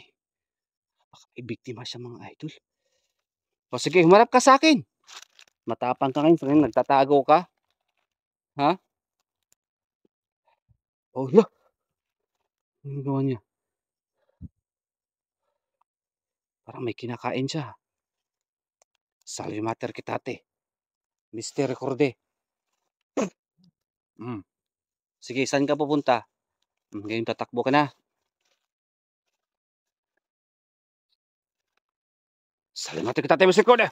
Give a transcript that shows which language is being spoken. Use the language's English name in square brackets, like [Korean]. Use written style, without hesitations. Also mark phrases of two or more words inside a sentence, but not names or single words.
[Filipino] Baka may biktima siya mga idol. O sige, humarap ka sa akin. Matapang ka ngayon. Nagtatago ka. Ha? Oh, la. Ano gawa niya? Parang may kinakain siya. [Latin] Salve mater kitate. Mr. Recorde. [Filipino] Sige, saan ka pupunta? Ngayon tatakbo ka na. [Latin] Salve mater kitate, Mr. Recorde.